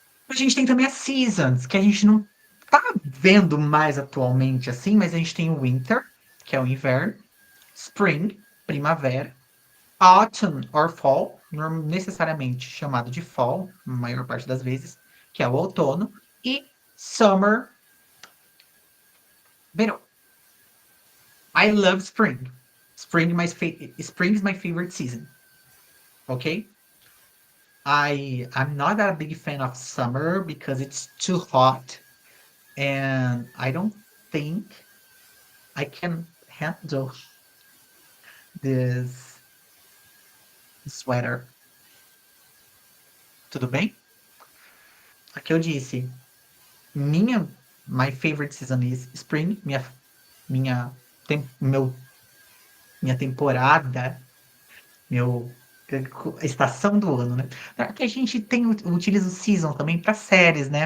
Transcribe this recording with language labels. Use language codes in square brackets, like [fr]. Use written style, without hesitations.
[pt] A gente tem também as seasons, que a gente não tá vendo mais atualmente assim, mas a gente tem o winter, que é o inverno, spring, primavera, autumn or fall, necessariamente chamado de fall, na maior parte das vezes, que é o outono, e summer, verão. [en] I love spring. Spring is my favorite season. Okay? I'm not a big fan of summer because it's too hot and I don't think I can handle this sweater. [pt] Tudo bem? Aqui eu disse, [en] my favorite season is spring, [pt] minha, meu, minha temporada, meu estação do ano, né? Aqui a gente utiliza o season também para séries, né?